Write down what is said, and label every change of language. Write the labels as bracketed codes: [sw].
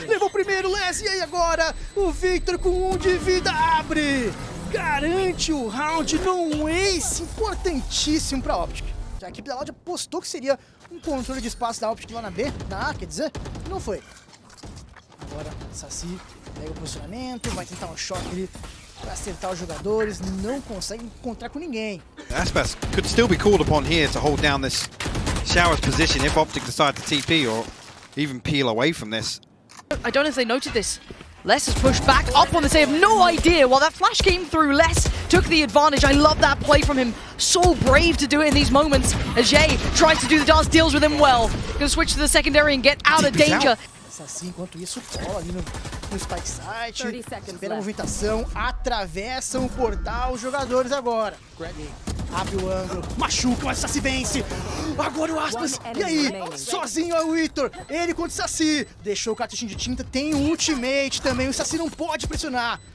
[pt] Levou o primeiro, Les, e aí agora? O Victor com 1 de vida abre, garante o round num ace importantíssimo pra Optic. A equipe da Loud apostou que seria um controle de espaço da Optic lá na B, na A, quer dizer, não foi. Agora, Saci pega o posicionamento, vai tentar um choque ali pra acertar os jogadores, não consegue encontrar com ninguém. [en] Aspas could still be called upon here to hold down this Shower's position if Optic decide to TP or even peel away from this. I don't know if they noted this. Les has pushed back up on this. They have no idea. While that flash came through, Les took the advantage. I love that play from him. So brave to do it in these moments. As Jay tries to do the dance, deals with him well. Gonna switch to the secondary and get out of danger. [pt] Saci, enquanto isso, cola ali no Spike Site, espera a movimentação, atravessam o portal os jogadores agora. Greg abre o ângulo, machuca, mas o Saci vence. Agora o Aspas, e aí? Sozinho é o Victor, ele contra o Saci. Deixou o cartuchinho de tinta, tem um ultimate também, o Saci não pode pressionar.